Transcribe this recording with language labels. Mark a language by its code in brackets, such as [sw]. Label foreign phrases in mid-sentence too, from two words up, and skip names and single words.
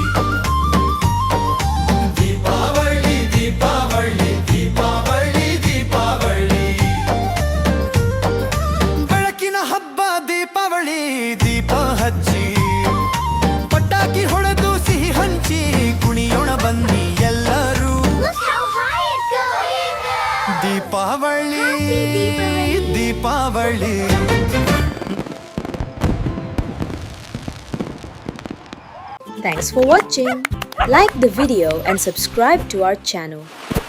[kn] ದೀಪಾವಳಿ ದೀಪಾವಳಿ ದೀಪಾವಳಿ ದೀಪಾವಳಿ ಬೆಳಕಿನ ಹಬ್ಬ ದೀಪಾವಳಿ ದೀಪ ಹಚ್ಚಿ ಪಟಾಕಿ ಹೊಡೆದು ಸಿಹಿ ಹಂಚಿ ಕುಣಿಯೋಣ ಬನ್ನಿ ಎಲ್ಲರೂ [en] Look how high it goes! [kn] ದೀಪಾವಳಿ Happy ದೀಪಾವಳಿ [en] Thanks for watching. Like the video and subscribe to our channel.